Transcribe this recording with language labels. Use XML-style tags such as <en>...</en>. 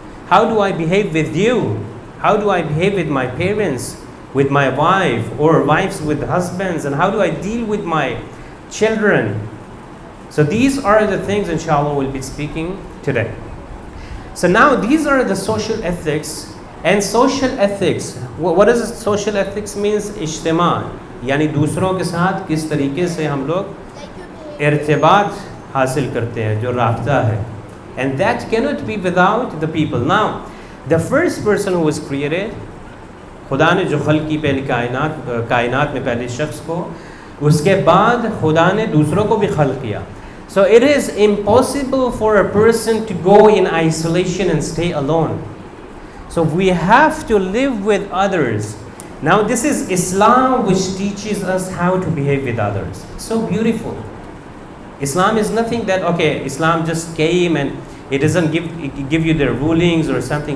<en>How do I behave with you? How do I behave with my parents, with my wife, or wives with husbands? And how do I deal with my children? So these are the things inshallah we'll be speaking today. So now these are the social ethics. And social ethics, what does social ethics means?</en> <hi>इज्तिमा, यानी दूसरों के साथ किस तरीके से हम लोग इर्तिबात हासिल करते हैं, जो राब्ता है.</hi> <en>And that cannot be without the people. Now, the first person who was created,</en> <hi>खुदा ने जो खल्क की पहली कायनात में पहले शख्स को, उसके बाद खुदा ने दूसरों को भी खल्क किया.</hi> <en>So it is impossible for a person to go in isolation and stay alone. So we have to live with others. Now this is Islam, which teaches us how to behave with others. So beautiful. Islam is nothing that, okay, Islam just came and it doesn't give you the rulings or something.</en>